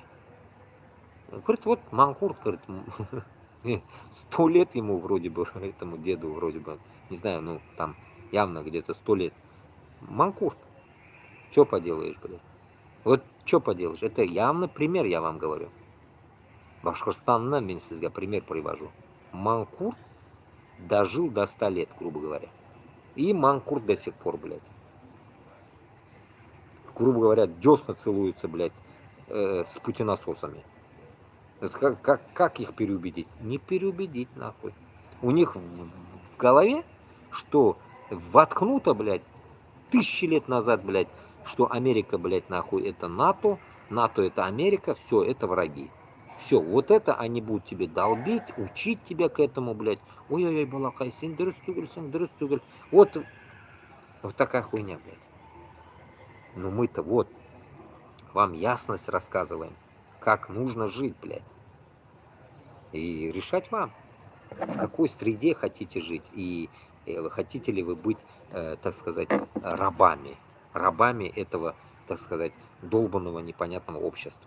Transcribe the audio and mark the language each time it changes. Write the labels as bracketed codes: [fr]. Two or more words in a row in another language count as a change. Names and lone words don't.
[ru] Говорит, вот Манкурт, говорит, 100 лет ему вроде бы, этому деду вроде бы, не знаю, ну, там явно где-то 100 лет. Манкурт. Что поделаешь, блядь? Вот что поделаешь? Это явно пример, я вам говорю. [kk] Башкортостаннан мен сізге [ru] пример привожу. Манкурт дожил до 100 лет, грубо говоря. И Манкурт до сих пор, блядь. Грубо говоря, десна целуются, блядь, с путинососами. Это как их переубедить? Не переубедить, нахуй. У них в голове, что воткнуто, блядь, 1000 лет назад, блядь, что Америка, блядь, нахуй, это НАТО, НАТО это Америка, все, это враги. Все, вот это они будут тебе долбить, учить тебя к этому, блядь. [kk] Ой-ой-ой, балакай, сен дұрыс түгел. [ru] Вот такая хуйня, блядь. Ну мы-то вот вам ясность рассказываем, как нужно жить, блядь. И решать вам, в какой среде хотите жить, и хотите ли вы быть, так сказать, рабами этого, так сказать, долбанного непонятного общества.